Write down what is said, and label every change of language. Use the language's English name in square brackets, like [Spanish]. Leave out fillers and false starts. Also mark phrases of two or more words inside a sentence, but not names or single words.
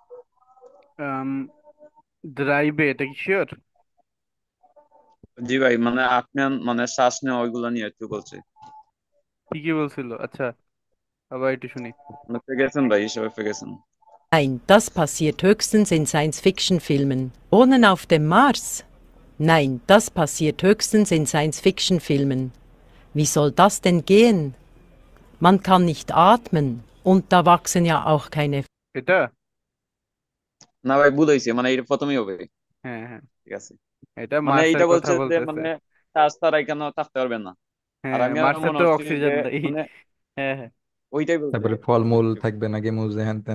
[Bangla] ড্রাইভে এটা কি শিওর? জি ভাই, মানে আপনি মানে শ্বাস নেওয়া ওইগুলো নিয়ে একটু বলছে। কি কি বলছিল? আচ্ছা আবার একটু শুনি। মানে গেছেন ভাই, হিসাবে গেছেন। [German] Nein, das passiert höchstens in Science-Fiction-Filmen. Wohnen auf dem Mars? Nein, das passiert höchstens in Science-Fiction-Filmen. Wie soll das denn gehen? Man kann nicht atmen und da wachsen ja auch keine. [Bangla] এটা না ভাই, ভুল হয়েছে, মানে এটা প্রথমেই হবে। হ্যাঁ হ্যাঁ, ঠিক আছে, এটা মানে মার্সের এইটা কথা বলছে যে বলতেছে। মানে শ্বাস ছাড়া এখানে থাকতে পারবেন না। আর হ্যাঁ আমি আর মার্সে মনে তো হচ্ছিল যে অক্সিজেন নেই। মানে হ্যাঁ হ্যাঁ ওইটাই বলছে। তারপরে ফলমূল থাকবে না, গেমুজ হ্যান ত্যান।